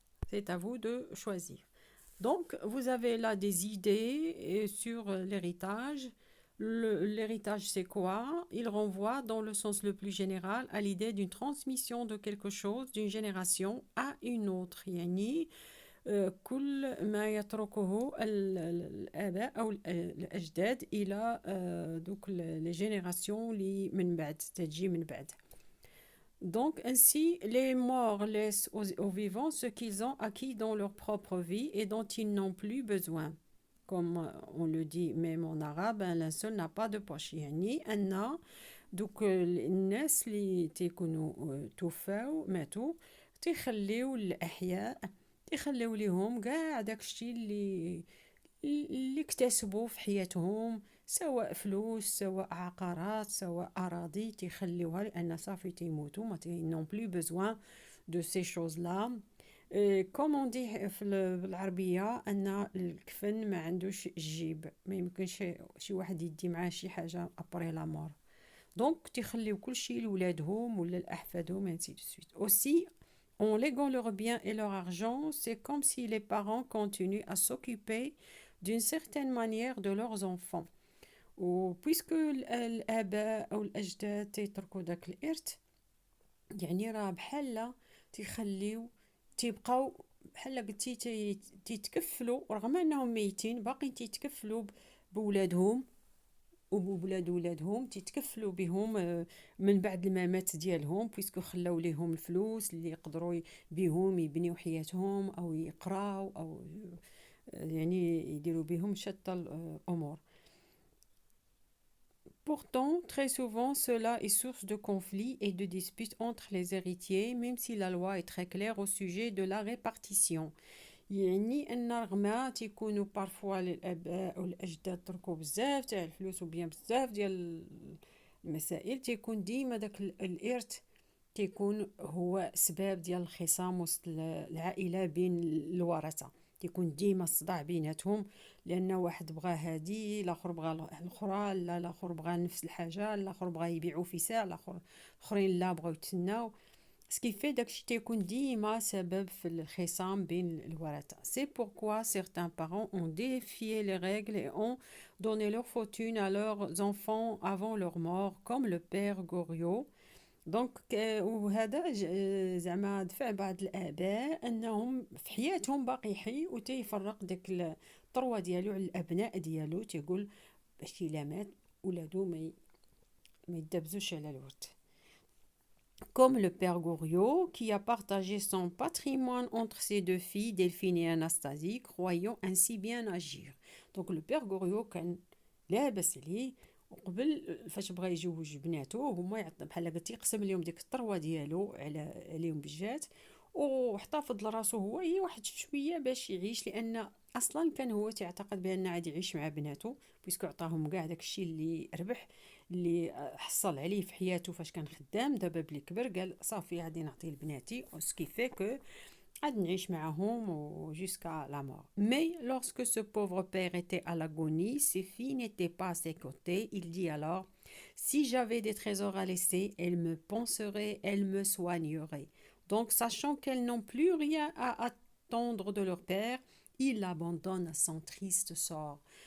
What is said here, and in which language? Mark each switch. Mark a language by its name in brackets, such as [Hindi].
[French] C'est à vous de choisir. Donc, vous avez là des idées sur l'héritage. L'héritage, c'est quoi? Il renvoie, dans le sens le plus général, à l'idée d'une transmission de quelque chose d'une génération à une autre. [Arabic] يعني كل ما يتركه الآباء أو الأجداد إلى دوك [French] les générations [Arabic] اللي من بعد تجي من بعد. [French] Donc, ainsi, les morts laissent aux vivants ce qu'ils ont acquis dans leur propre vie et dont ils n'ont plus besoin. Comme on le dit même en arabe, un linceul n'a pas de poche. [Arabic] يعني أن دوك الناس اللي تيكونوا توفاو ماتوا تيخليو الأحياء تيخليو ليهم كاع داكشي اللي اكتسبوا في حياتهم، سواء فلوس سواء عقارات سواء أراضي تيخليوها لأن صافي تيموتوا [French] ما نون بلو بوزوان دو سي شوز لا. كوم دي [Arabic] بالعربية أن الكفن ما عندوش جيب، ما يمكنش شي واحد يدي معاه شي حاجة [French] أبري لا مور، [Arabic] دونك تيخليو كلشي لولادهم ولا لأحفادهم [French] ainsi de suite. Aussi, en léguant leurs biens et leur argent, c'est comme si les parents continuent à s'occuper d'une certaine manière de leurs enfants. [Arabic] وبويسكو الآباء أو الأجداد تيتركوا داك الإرث، يعني راه بحال تيخليو تيبقاو بحال قلتي تيتكفلوا رغم أنهم ميتين، باقي تيتكفلوا بولادهم وبولاد ولادهم، تيتكفلوا بهم من بعد الممات ديالهم، بويسكو خلاو ليهم الفلوس اللي يقدروا بهم يبنيو حياتهم أو يقراو أو يعني يديروا بهم شتى الأمور. [French] Pourtant, très souvent, cela est source de conflits et de disputes entre les héritiers, même si la loi est très claire au sujet de la répartition. [Arabic] يعني ان رغم تيكونوا بارفوا الاباء والاجداد تركوا بزاف تاع الفلوس وبيان بزاف ديال المسائل، تيكون ديما داك الارث تيكون هو سباب ديال الخصام وسط العائله بين الورثه، تيكون ديما الصداع بيناتهم لان واحد بغى هادي الاخر بغى الاخرى، لا الاخر بغى نفس الحاجه، الاخر بغى يبيعوا في ساع، الاخرين لا بغاو يتسناو. [French] Ce qui fait [Arabic] داكشي تيكون ديما سبب في الخصام بين الورثة. [French] C'est pourquoi certains parents ont défié les règles et ont donné leur fortune à leurs enfants avant leur mort, comme le père Goriot. [Arabic] دونك وهذا زعما دفع بعض الآباء أنهم في حياتهم باقي حي وتيفرق داك الثروة ديالو على الأبناء ديالو، تيقول باش إلا مات ولادو ما يدبزوش على الورث. [French] Comme le père Goriot, qui a partagé son patrimoine entre ses deux filles, Delphine et Anastasie, croyant ainsi bien agir. [Arabic] Donc le père Goriot كان لاباس عليه وقبل فاش بغى يجوج بناتو هما بحال قلتي قسم لهم ديك الثروه ديالو عليهم بجات، واحتفظ لراسو هو هي واحد شويه باش يعيش، لان اصلا كان هو تعتقد بان عاد يعيش مع بناتو بيسكو عطاهم كاع داكشي اللي ربح اللي حصل عليه في حياته فاش كان خدام. دابا بلي كبر قال صافي غادي نعطيه لبناتي، [French] سكي في كو [Arabic] غادي نعيش معاهم [French] jusqu'à la mort. Mais lorsque ce pauvre père était à l'agonie, ses filles n'étaient pas à ses côtés. Il dit alors: si j'avais des trésors à laisser, elles me penseraient, elles me soigneraient. Donc, sachant qu'elles n'ont plus rien à attendre de leur père, il l'abandonne à son triste sort.